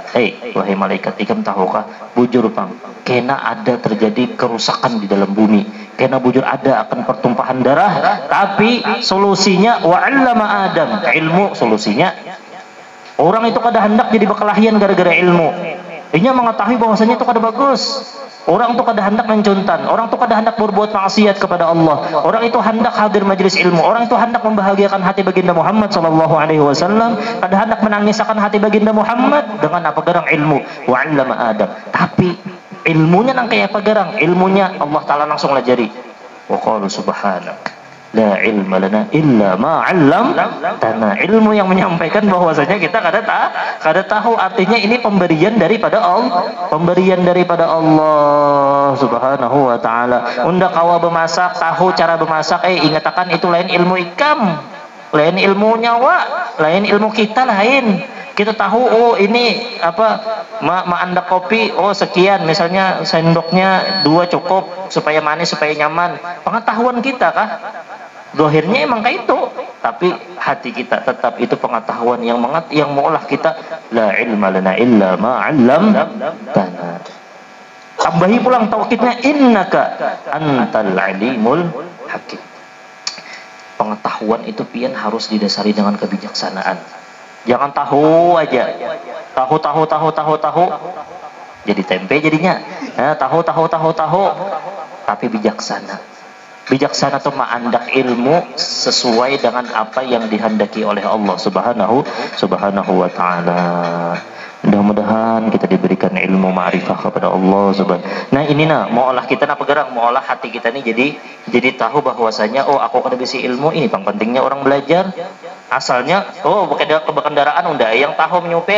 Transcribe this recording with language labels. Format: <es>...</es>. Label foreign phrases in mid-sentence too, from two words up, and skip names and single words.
<bjn>Wahai malaikat, ikam tahukah bujur pang kena ada terjadi kerusakan di dalam bumi, kena bujur ada akan pertumpahan darah, tapi solusinya wa'allama Adam, ilmu solusinya. Orang itu kada hendak jadi bekalahian gara-gara ilmu. Inya mengetahui bahwasanya itu kada bagus. Orang itu kada hendak mencuntan, orang itu kada hendak berbuat maksiat kepada Allah. Orang itu hendak hadir majelis ilmu, orang itu hendak membahagiakan hati baginda Muhammad</bjn> <ar>sallallahu alaihi wasallam,</ar> <bjn>kada hendak menangiskan hati baginda Muhammad dengan apa garang ilmu</bjn> <ar>wa 'allama Adam.</ar> <bjn>Tapi ilmunya nang kayak apa garang? Ilmunya Allah taala langsung lajari.</bjn> <ar>Wa qalu subhanak la ilma lana illa ma 'allamtana.</ar> <bjn>Ilmu yang menyampaikan bahwasanya kita kada tahu, artinya ini pemberian daripada Allah,</bjn> <ar>Subhanahu wa taala.</ar> <bjn>Unda kawa bemasak, tahu cara bemasak, ingatakan itu lain ilmu ikam, lain ilmu nyawa, lain ilmu kita lain. Kita tahu oh ini apa anda kopi oh sekian misalnya sendoknya 2 cukup supaya manis supaya nyaman. Pengetahuan kita kah? Dohirnya emang kayak itu, tapi hati kita tetap itu pengetahuan yang mengolah kita.</bjn> <ar>La ilma lana illa ma 'allamtana.</ar> <bjn>Tambahi pulang taukidnya</bjn> <ar>innaka antal alimul hakim.</ar> <bjn>Pengetahuan itu pian harus didasari dengan kebijaksanaan. Jangan tahu aja. Tahu. Jadi tempe jadinya. Tahu. Tapi bijaksana. Bijaksana itu ma'andak ilmu sesuai dengan apa yang dihendaki oleh Allah</bjn> <ar>Subhanahu wa ta'ala.</ar> <bjn>Mudah-mudahan kita diberikan ilmu ma'rifah kepada Allah Subhanahu. Nah ini mau olah kita apa gerang, mau olah hati kita nih jadi tahu bahwasanya oh aku kada bisa ilmu ini bang pentingnya orang belajar. Asalnya oh kekendaraan unda yang tahu menyupir.</bjn>